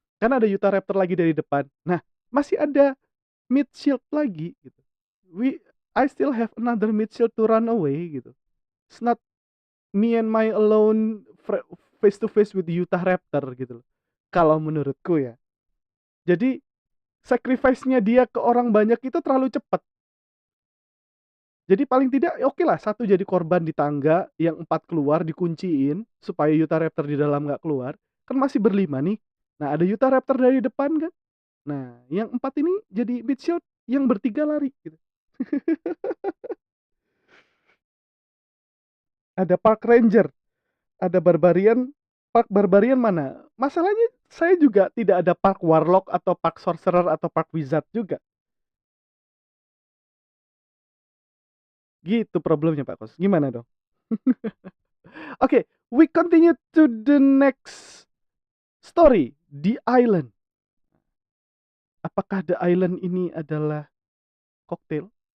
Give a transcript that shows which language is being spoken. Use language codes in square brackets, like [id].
[id] Kan ada Utah Raptor lagi dari depan. Nah, masih ada mid shield lagi gitu. [en] I still have another mid shield to run away gitu. It's not me and my alone face to face with Utah Raptor [id] gitu loh. Kalau menurutku ya. Jadi sacrifice-nya dia ke orang banyak itu terlalu cepat. Jadi paling tidak oke lah 1 jadi korban di tangga, yang 4 keluar dikunciin supaya Utah Raptor di dalam nggak keluar. Kan masih berlima nih. Nah, ada Utah Raptor dari depan kan. Nah, yang 4 ini jadi mid shield, yang bertiga lari gitu. Ada Park Ranger, ada Barbarian. Park Barbarian mana? Masalahnya saya juga tidak ada Park Warlock atau Park Sorcerer atau Park Wizard juga. Gitu problemnya Pak Kos. Gimana dong? [en] Okay, we continue to the next story, The Island. [id] apakah The Island ini adalah koktail?